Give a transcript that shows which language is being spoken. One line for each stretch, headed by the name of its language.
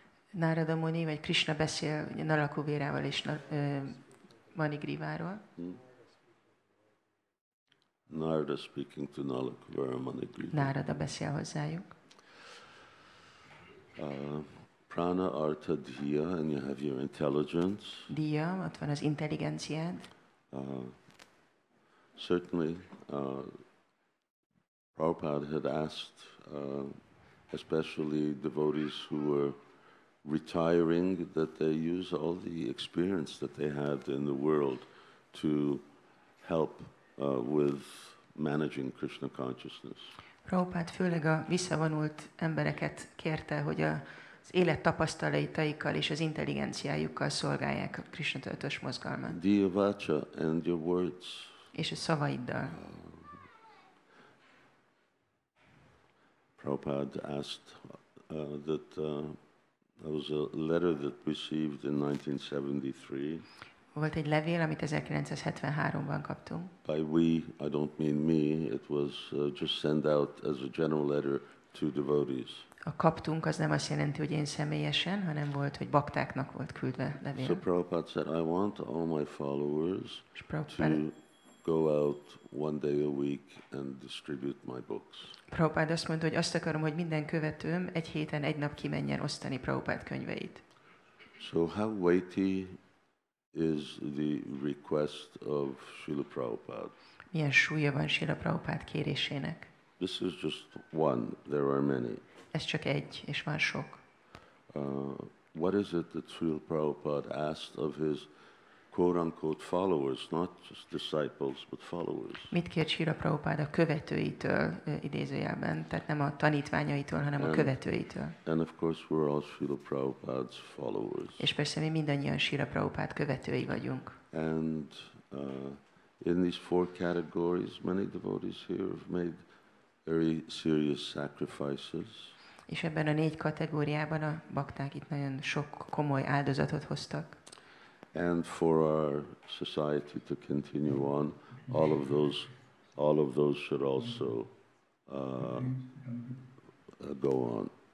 Hungarian: Narada Muni vagy Krishna beszél Nalakuvérával és Manigriváról.
English: Narada speaking to Nalakuvara Manigriva.
Hungarian: Narada beszél hozzájuk.
English: Prana Artha Dhiya, and you have your intelligence.
Hungarian: Diya, ott van az intelligenciád.
English: Certainly, Prabhupada had asked, especially devotees who were retiring, that they use all the experience that they had in the world to help with managing Krishna consciousness.
Hungarian: Prabhupád főleg a visszavonult embereket kérte, hogy az élet tapasztalataikkal és az intelligenciájukkal szolgálják a Krishna tudatos mozgalmat.
English: Diya vacha, and your words.
Hungarian: És a szavaiddal.
English: Prabhupada asked that there was a letter that received in 1973.
Hungarian: Volt egy levél, amit 1973-ban kaptunk.
English: By we, I don't mean me, it was just sent out as a general letter to devotees.
Hungarian: A kaptunk az nem azt jelenti, hogy én személyesen, hanem volt, hogy baktáknak volt küldve levél.
English: So Prabhupada said, I want all my followers to go out one day a week and distribute my books.
Hungarian: Prabhupád azt mondta, hogy azt akarom, hogy minden követőm egy héten egy nap kimenjen osztani Prabhupád könyveit.
English: So how weighty is the request of Srila Prabhupada?
Hungarian: Milyen súlya van Srila Prabhupád kérésének?
English: This is just one. There are many.
Hungarian: Ez csak egy, és van sok.
English: What is it that Srila Prabhupada asked of his quote-unquote followers, not just disciples, but followers?
Hungarian: Mit kért Srila Prabhupád a követőitől idézőjelben? Tehát nem a tanítványaitól, hanem a követőitől.
English: And of course we're all Srila Prabhupada's followers.
Hungarian: És persze mi mindannyian Srila Prabhupád követői vagyunk.
English: And in these four categories, many devotees here have made very serious sacrifices.
Hungarian: És ebben a 4 kategóriában a bakták itt nagyon sok komoly áldozatot hoztak.
English: And for our society to continue on, all of those should also go on.